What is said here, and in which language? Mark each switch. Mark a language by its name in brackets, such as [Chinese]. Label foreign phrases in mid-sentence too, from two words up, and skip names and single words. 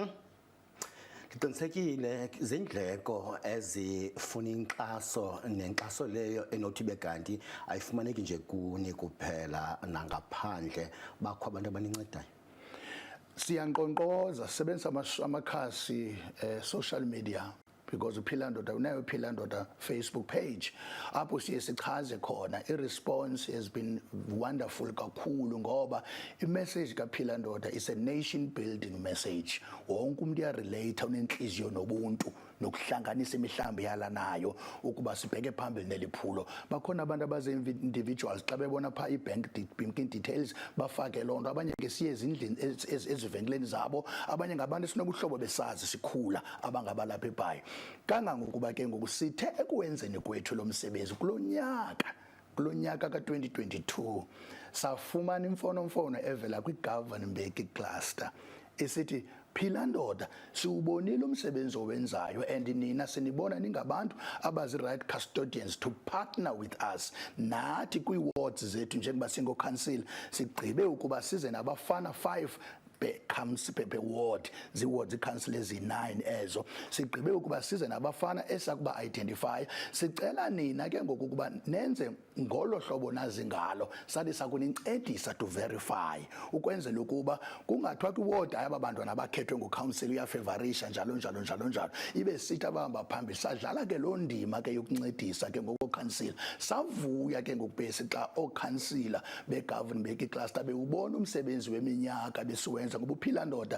[Xhosa] Ndiqinisekile izindleko ezifuna inkxaso nenkxaso leyo enothi bekanti ayifumaneki nje kuni kuphela nangaphandle bakho abantu abanincedayo siyanqonqoza sebenzisa amakhasi [English] social media because [Xhosa] uphila ndoda unayo uphila ndoda [English] Facebook page [Xhosa] apho siye sichaze khona iresponse has [English] been wonderful [Xhosa] kakhulu ngoba imessage kaphila ndoda [English] is a nation building message [Xhosa] wonke umuntu uyarelate unenhliziyo nobuntu nokuhlanganisa imihlambi yala nayo ukuba sibheke phambili neliphulo bakhona abantu abaze individuals xa bebona pha [English] banking details [Xhosa] bafake lonto abanye ke siye ezindlini ezivenkeleni zabo abanye ngabantu sinobuhlobo besazi sikhula abangabalapha eBhayi kangangokuba ke ngokusithe ekwenzeni kwethu lo msebenzi kulonyaka ka2022 safumana imfonomfono evela kwiGovernment cluster esithi phila ndoda siubonile umsebenzi owenzayo and nina sinibona ningabantu abazi [English] right custodians to partner with us [Xhosa] nathi kwi-wards zethu njengoba singo council sigqibe ukuba size nabafana 5 pe ward ziwards council ezi9 ezo sigqibe ukuba size nabafana esakuba identify sicela nina ke ngokuba nenze ngolo hlobo nazi ngalo sathi sakunincedisa [English] to verify [Xhosa] ukwenzela ukuba kungathwa kwiward aba bantwana abakhethwe ngocouncil uyafavorisha njalo ibe sithi abahamba phambili sadlala ke lo ndima ke yokuncedisa ke ngokouncil savuya ke ngokubesi xa ocouncilor begovernment cluster bewubona umsebenzi weminyaka besiwenza ngoba uphila ndoda